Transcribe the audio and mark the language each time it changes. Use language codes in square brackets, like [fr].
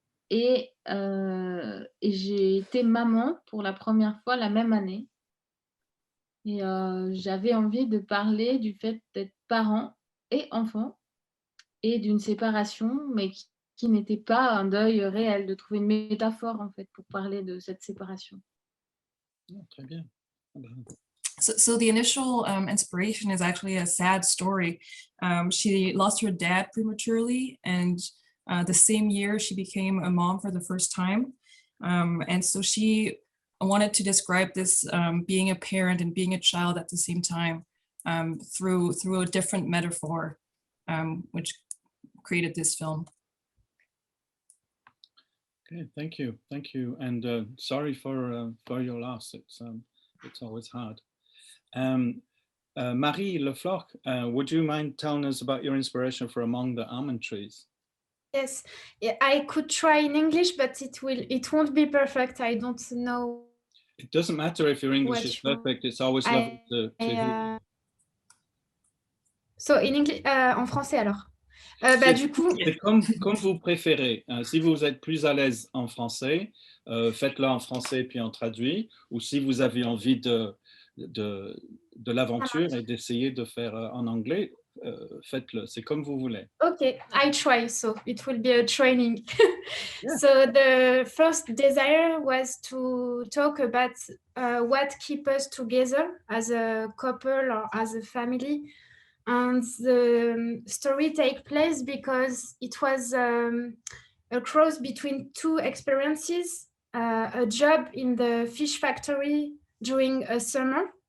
[fr] Et j'ai été maman pour la première fois la même année. Et j'avais envie de parler du fait d'être parent et enfant et d'une séparation, mais qui n'était pas un deuil réel, de trouver une métaphore en fait pour parler de cette séparation. Oh, très bien. [en] So the initial inspiration is actually a sad story. She lost her dad prematurely, and the same year she became a mom for the first time. And so she wanted to describe this being a parent and being a child at the same time through a different metaphor, which created this film. Okay, thank you, and sorry for your loss. It's always hard. Marie Lefloc, would you mind telling us about your inspiration for Among the Almond Trees? Yes, yeah, I could try in English, but it won't be perfect. I don't know. It doesn't matter if your English is Which one? perfect. It's always lovely to hear. [fr] So in English, en français alors. Bah, du coup, C'est comme vous préférez. Si vous êtes plus à l'aise en français, faites-le en français puis on traduit. Ou si vous avez envie de l'aventure et d'essayer de faire en anglais, faites-le. C'est comme vous voulez. [en] okay, I try. So it will be a training. Yeah. So the first desire was to talk about what keeps us together as a couple or as a family. And the story takes place because it was a cross between two experiences, a job in the fish factory during a summer.